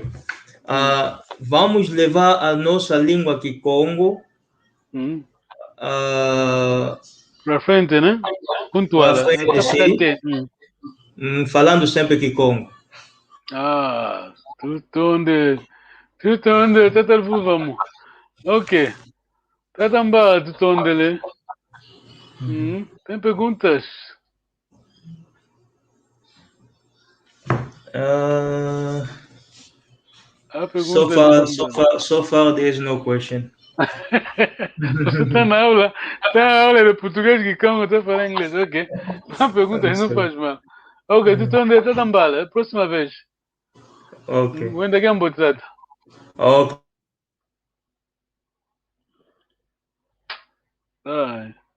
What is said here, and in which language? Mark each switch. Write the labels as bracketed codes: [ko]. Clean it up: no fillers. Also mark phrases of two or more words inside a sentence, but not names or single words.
[pt] Vamos levar a nossa língua Kikongo Para frente, né? Pontual. Para frente, sim. Falando sempre Kikongo. Ah, tudo onde? Tata vamos. Ok. Tata Mbala, tudo onde ele? Tem perguntas? [en] So far, there is no question. [pt] Você está na aula de português que calma, está falando inglês, ok? Não perguntas, não faz mal. Ok, tu está onde está Mbala, próxima vez. Ok. When the game botsata. Ok. Ai.